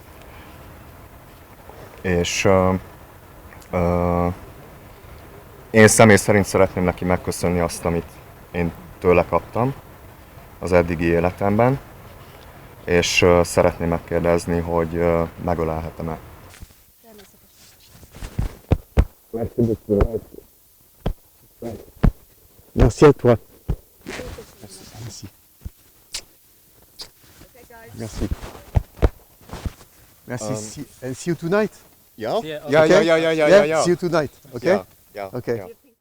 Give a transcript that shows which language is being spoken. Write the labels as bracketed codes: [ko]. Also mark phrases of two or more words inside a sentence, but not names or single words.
[hu] És én személy szerint szeretném neki megköszönni azt, amit én tőle kaptam az eddigi életemben, és szeretném megkérdezni, hogy megölelhetem-e. [fr] Merci à toi. Merci. Merci. Merci. [en] And see you tonight. Yeah? Yeah, Yeah, okay. yeah. See you tonight. Okay. Yeah. Okay.